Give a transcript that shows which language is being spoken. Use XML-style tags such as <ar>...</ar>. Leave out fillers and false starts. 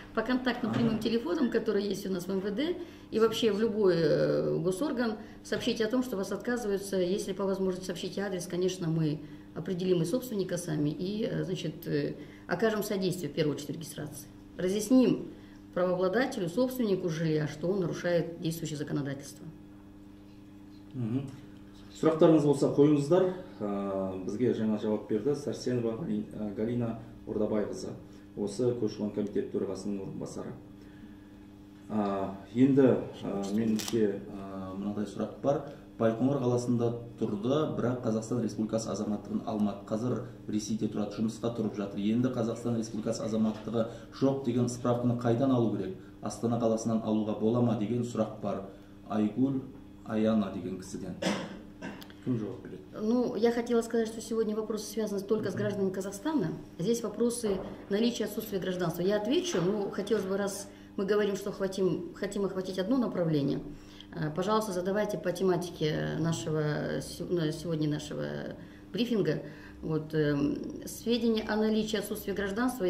<ru>по контактным прямым телефонам, которые есть у нас в МВД, и вообще в любой госорган, сообщите о том, что вас отказываются. Если по возможности сообщите адрес, конечно, мы определим и собственника сами, и, значит, окажем содействие в первую очередь регистрации. Разъясним правообладателю, собственнику жилья, что он нарушает действующее законодательство.</ru> <kk>Сұрақтарыңыз болса қойыңыздар. Бізге жаңа жауап берді Сәрсенова Галина Ордабайқызы, осы көші-қон комитет төрағасының орынбасары. Енді меніңше мынадай сұрақ бар. Байқоңыр қаласында тұрды, бірақ Қазақстан Республикасы азаматтығын алмады. Қазір Ресейде тұрады, жұмысқа тұрып жатыр. Енді Қазақстан Республикасы азаматтығы жоқ деген справканы қайдан алу керек? Астана қаласынан алуға бола ма деген сұрақ бар. Айгүл Аяна деген кісіден. Кім жауап береді?</kk> <ru>Ну, я хотела сказать, что сегодня вопросы связаны только с гражданами Казахстана. Здесь вопросы наличия отсутствия гражданства. Я отвечу, но хотелось бы, раз мы говорим, что хотим охватить одно направление, пожалуйста, задавайте по тематике сегодня нашего брифинга сведения о наличии отсутствия гражданства.</ru>